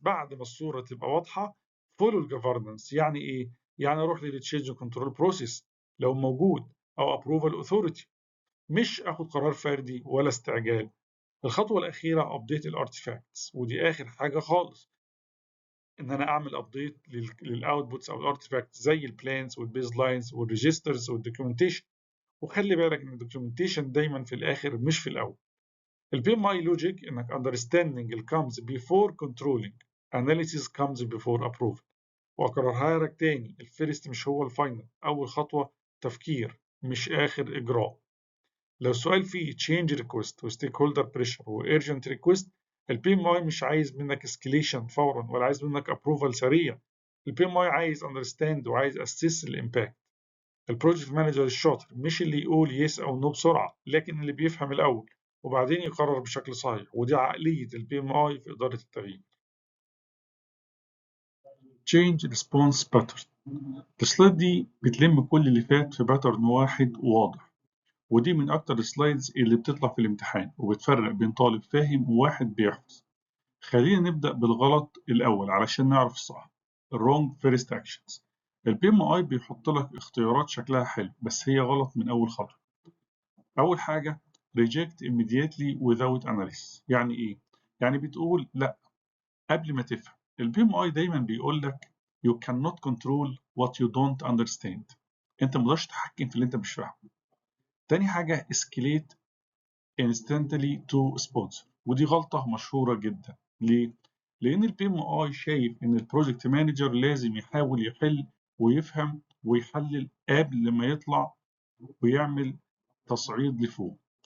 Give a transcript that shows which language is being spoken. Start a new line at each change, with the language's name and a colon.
Arabic: بعد ما الصورة تبقى واضحة فولو الجفرنس. يعني ايه؟ يعني اروح للتشينج كنترول بروسيس لو موجود، او ابروفال اوثوريتي، مش اخد قرار فردي ولا استعجال. الخطوة الأخيرة ابديت الارتفاكتس، ودي آخر حاجة خالص، ان انا اعمل ابديت للاوتبوتس او الارتفاكت، زي البلانز والبيز لاينز والريجسترز والدوكيومنتيشن. وخلي بالك ان الدوكيومنتيشن دايما في الاخر مش في الاول. البي ام اي لوجيك انك
English: understanding comes before controlling، analysis comes before approval.
Arabic: واكررها لك تاني، الفيرست مش هو الفاينل، اول خطوه تفكير مش اخر اجراء. لو السؤال فيه change request و stakeholder pressure و urgent request، البي ام اي مش عايز منك escalation فورا ولا عايز منك approval سريع. البي ام اي عايز understand وعايز assess الامباكت. البروجكت مانجر الشاطر مش اللي يقول يس او نو بسرعه، لكن اللي بيفهم الاول وبعدين يقرر بشكل صحيح. ودي عقليه البي ام اي في اداره التغيير.
English: change response pattern.
Arabic: السلايد دي بتلم كل اللي فات في باترن واحد واضح، ودي من أكتر السلايدز اللي بتطلع في الامتحان وبتفرق بين طالب فاهم وواحد بيحفظ. خلينا نبدأ بالغلط الأول علشان نعرف الصح.
English: wrong first actions.
Arabic: البي ام اي بيحط لك اختيارات شكلها حلو بس هي غلط من أول خطوة. أول حاجة
English: reject immediately without analysis.
Arabic: يعني إيه؟ يعني بتقول لأ قبل ما تفهم. البي ام اي دايما بيقول لك
English: you cannot control what you don't understand.
Arabic: أنت مقدرش تتحكم في اللي أنت مش فاهمه. تاني حاجة
English: escalate instantly to sponsor،
Arabic: ودي غلطة مشهورة جدا. ليه؟ لأن البي ام اي شايف إن البروجكت مانجر لازم يحاول يحل ويفهم ويحلل قبل ما يطلع ويعمل تصعيد لفوق.